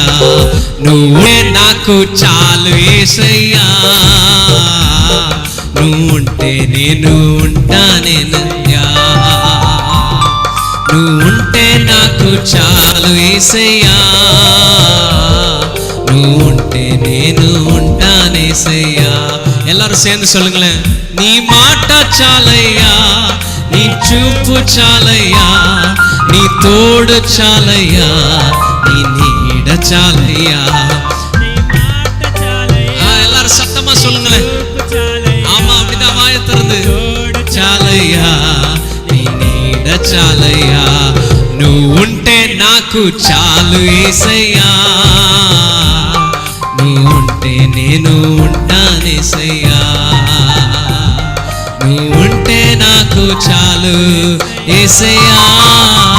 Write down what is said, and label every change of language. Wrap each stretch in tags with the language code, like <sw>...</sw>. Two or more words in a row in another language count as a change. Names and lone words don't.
<te>నువ్వే నాకు చాలు యేసయ్యా, నువ్వుంటే నేను ఉంటానేనయ్యా. నువ్వుంటే నాకు చాలు యేసయ్యా, నువ్వుంటే నేను ఉంటానేసయ్యా.</te> <ta>எல்லாரும் சேர்ந்து சொல்லுங்களேன்.</ta> <te>நீ మాట చాలయ్యా, నీ చూపు చాలయ్యా, నీ తోడు చాలయ్యా, నీ నీడ చాలయ్యా.</te> <ta>எல்லாரும் சத்தமா சொல்லுங்களேன். ஆமா, அப்படிதான் வாயை திறந்து</ta> <te>చాలయ్యా, నాకు చాలు యేసయ్యా, నువ్వు ఉంటే నేను ఉంటానేసయ్యా, నువ్వు ఉంటే నాకు చాలు యేసయ్యా,</te>